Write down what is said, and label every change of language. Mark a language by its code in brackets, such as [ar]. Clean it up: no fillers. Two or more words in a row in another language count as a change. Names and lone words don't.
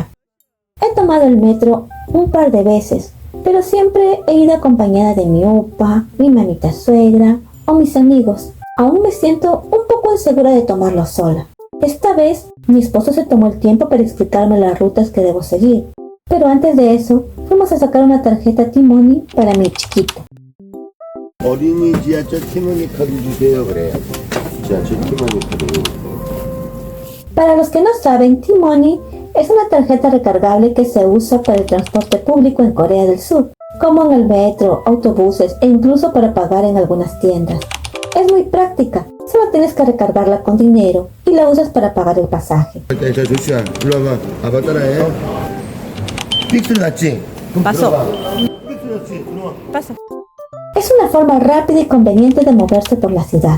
[es] He tomado el metro un par de veces, pero siempre he ido acompañada de mi opa, mi mamita suegra o mis amigos. Aún me siento un poco insegura de tomarlo sola. Esta vez, mi esposo se tomó el tiempo para explicarme las rutas que debo seguir. Pero antes de eso, fuimos a sacar una tarjeta T-Money para mi chiquito. [ko] 어린이 지하철 티머니 카드 주세요. 그래요. 지하철 티머니 카드. [es] Para los que no saben, T-Money es una tarjeta recargable que se usa para el transporte público en Corea del Sur, como en el metro, autobuses e incluso para pagar en algunas tiendas. Es muy práctica, solo tienes que recargarla con dinero y la usas para pagar el pasaje. [ko] 자, 조슈아, 일로 와봐. 아빠 따라해. 픽스를 났지? [es] Pasó. [ko] 픽스를 났지? 들어와. [es] Pasa. Es una forma rápida y conveniente de moverse por la ciudad.